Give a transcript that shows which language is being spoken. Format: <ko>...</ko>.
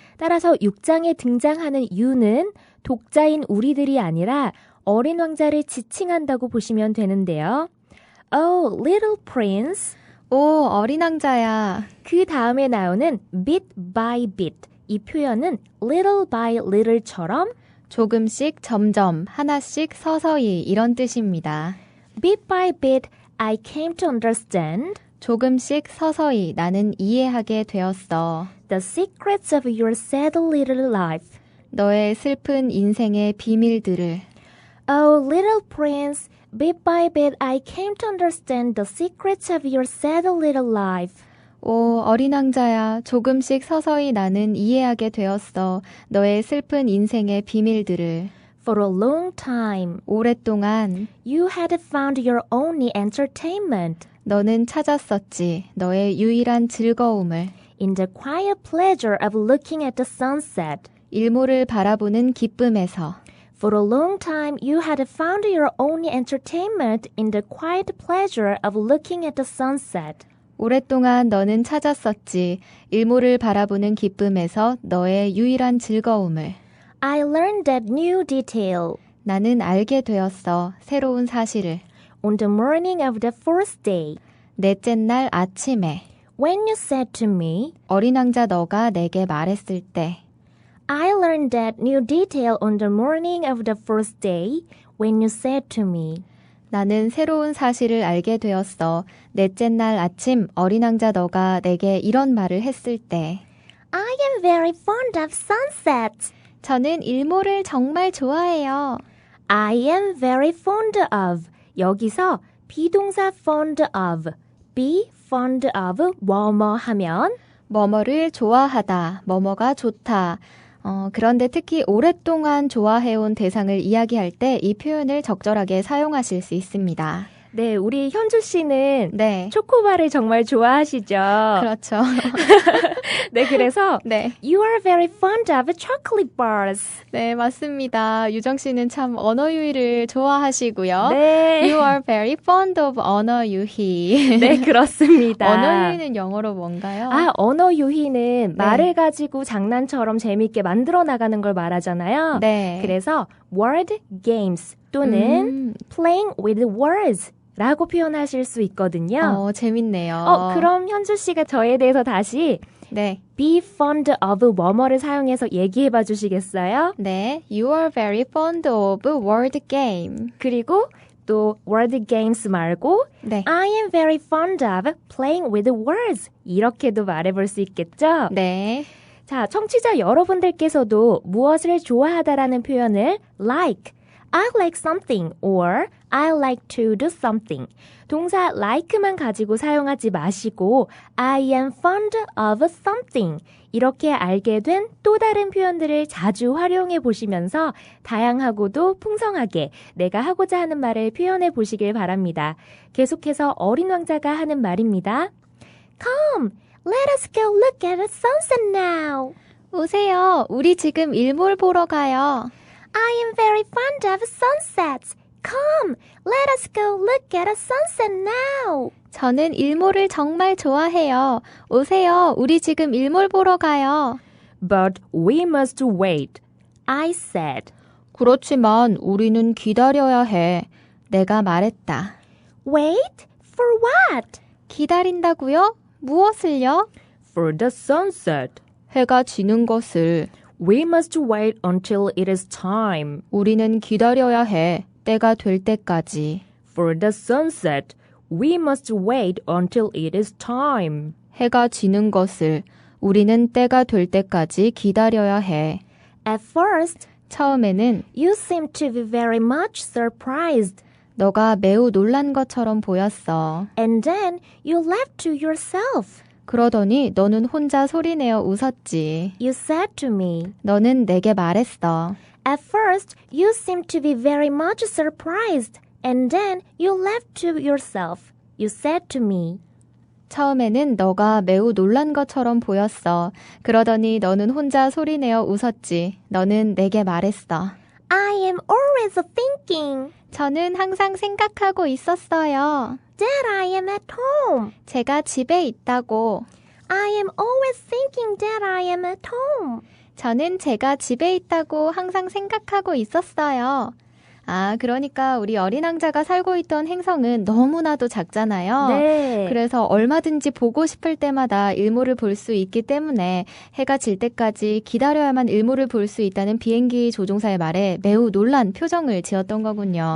<ko>따라서 6장에 등장하는 유는 독자인 우리들이 아니라 어린 왕자를 지칭한다고 보시면 되는데요.</ko> <en>Oh, little prince.</en> <ko>오, 어린 왕자야. 그 다음에 나오는</ko> <en>bit by bit.</en> <ko>이 표현은</ko> <en>little by little</en> <ko>처럼 조금씩 점점 하나씩 서서히 이런 뜻입니다.</ko> <en>bit by bit I came to understand</en> <ko>조금씩 서서히 나는 이해하게 되었어.</ko> <en>the secrets of your sad little life.</en> <ko>너의 슬픈 인생의 비밀들을.</ko> <en>Oh, little prince, bit by bit I came to understand the secrets of your sad little life.</en> <ko>오, 어린 왕자야. 조금씩 서서히 나는 이해하게 되었어. 너의 슬픈 인생의 비밀들을.</ko> <en>For a long time,</en> <ko>오랫동안</ko> <en>you had found your only entertainment</en> <ko>너는 찾았었지. 너의 유일한 즐거움을.</ko> <en>in the quiet pleasure of looking at the sunset.</en> <ko>일몰을 바라보는 기쁨에서.</ko> <en>For a long time, you had found your only entertainment in the quiet pleasure of looking at the sunset.</en> <ko>오랫동안 너는 찾았었지. 일몰을 바라보는 기쁨에서 너의 유일한 즐거움을.</ko> <en>I learned that new detail</en> <ko>나는 알게 되었어. 새로운 사실을.</ko> <en>on the morning of the fourth day,</en> <ko>넷째 날 아침에</ko> <en>when you said to me,</en> <ko>어린 왕자 너가 내게 말했을 때</ko> <en>I learned that new detail on the morning of the first day, when you said to me,</en> <ko>나는 새로운 사실을 알게 되었어. 넷째 날 아침 어린 왕자 너가 내게 이런 말을 했을 때</ko> <en>I am very fond of sunsets.</en> <ko>저는 일몰을 정말 좋아해요.</ko> <en>I am very fond of.</en> <ko>여기서 비동사</ko> <en>fond of, be fond of</en> <ko>뭐뭐 하면 뭐뭐를 좋아하다, 뭐뭐가 좋다. 그런데 특히 오랫동안 좋아해온 대상을 이야기할 때 이 표현을 적절하게 사용하실 수 있습니다. 네, 우리 현주 씨는 네. 초코바를 정말 좋아하시죠? 그렇죠. 네, 그래서 네.</ko> <en>You are very fond of chocolate bars.</en> <ko>네, 맞습니다. 유정 씨는 참 언어 유희를 좋아하시고요. 네.</ko> <en>You are very fond of</en> <ko>언어 유희. 네, 그렇습니다. 언어 유희는 영어로 뭔가요? 언어 유희는 말을 가지고 장난처럼 재미있게 만들어 나가는 걸 말하잖아요. 네. 그래서</ko> <en>word games</en> <ko>또는</ko> <en>playing with words</en> <ko>라고 표현하실 수 있거든요. 재밌네요. 그럼 현주 씨가 저에 대해서 다시 네.</ko> <en>be fond of</en> <ko>뭐뭐를 사용해서 얘기해 봐 주시겠어요? 네.</ko> <en>You are very fond of word game.</en> <ko>그리고 또</ko> <en>word games</en> <ko>말고 네.</ko> <en>I am very fond of playing with words</en> <ko>이렇게도 말해볼 수 있겠죠? 네. 자, 청취자 여러분들께서도 무엇을 좋아하다라는 표현을</ko> <en>like, I like something or I like to do something.</en> <ko>동사 like만 가지고 사용하지 마시고</ko> <en>I am fond of something.</en> <ko>이렇게 알게 된 또 다른 표현들을 자주 활용해 보시면서 다양하고도 풍성하게 내가 하고자 하는 말을 표현해 보시길 바랍니다. 계속해서 어린 왕자가 하는 말입니다.</ko> <en>Come, let us go look at the sunset now.</en> <ko>오세요. 우리 지금 일몰 보러 가요.</ko> <en>I am very fond of sunsets. Come, let us go look at a sunset now.</en> <ko>저는 일몰을 정말 좋아해요. 오세요. 우리 지금 일몰 보러 가요.</ko> <en>But we must wait, I said.</en> <ko>그렇지만 우리는 기다려야 해. 내가 말했다.</ko> <en>Wait? For what?</en> <ko>기다린다고요? 무엇을요?</ko> <en>For the sunset.</en> <ko>해가 지는 것을.</ko> <en>We must wait until it is time.</en> <ko>우리는 기다려야 해. 때가 될 때까지.</ko> <en>For the sunset. We must wait until it is time.</en> <ko>해가 지는 것을. 우리는 때가 될 때까지 기다려야 해.</ko> <en>At first,</en> <ko>처음에는</ko> <en>you seemed to be very much surprised.</en> <ko>너가 매우 놀란 것처럼 보였어.</ko> <en>And then you laughed to yourself.</en> <ko>그러더니 너는 혼자 소리내어 웃었지.</ko> <en>You said to me.</en> <ko>너는 내게 말했어.</ko> <en>At first, you seemed to be very much surprised. And then you laughed to yourself. You said to me.</en> <ko>처음에는 너가 매우 놀란 것처럼 보였어. 그러더니 너는 혼자 소리내어 웃었지. 너는 내게 말했어.</ko> <en>I am always thinking</en> <ko>저는 항상 생각하고 있었어요.</ko> <en>that I am at home.</en> <ko>제가 집에 있다고.</ko> <en>I am always thinking that I am at home.</en> <ko>저는 제가 집에 있다고 항상 생각하고 있었어요. 아, 그러니까 우리 어린 왕자가 살고 있던 행성은 너무나도 작잖아요. 네. 그래서 얼마든지 보고 싶을 때마다 일몰을 볼 수 있기 때문에 해가 질 때까지 기다려야만 일몰을 볼 수 있다는 비행기 조종사의 말에 매우 놀란 표정을 지었던 거군요.</ko>